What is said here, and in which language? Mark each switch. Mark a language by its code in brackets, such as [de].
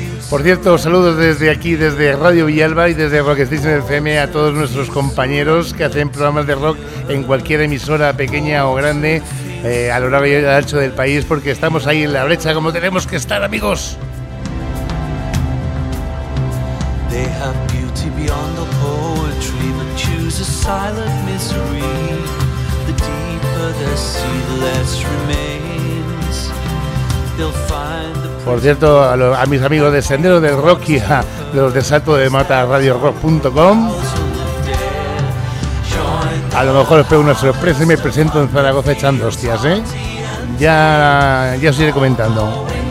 [es] Por cierto, saludos desde aquí, desde Radio Villalba y desde Rock Station FM a todos nuestros compañeros que hacen programas de rock en cualquier emisora pequeña o grande a lo largo y ancho del país, porque estamos ahí en la brecha como tenemos que estar, amigos. [en] They have beauty beyond the poetry, but choose a silent misery. The deeper the sea, the less remains. They'll find the... [es] Por cierto, a mis amigos de Sendero del Rock y a los de Salto de Mata Radio Rock.com, a lo mejor os pego una sorpresa y me presento en Zaragoza echando hostias, ¿eh? Ya os iré comentando.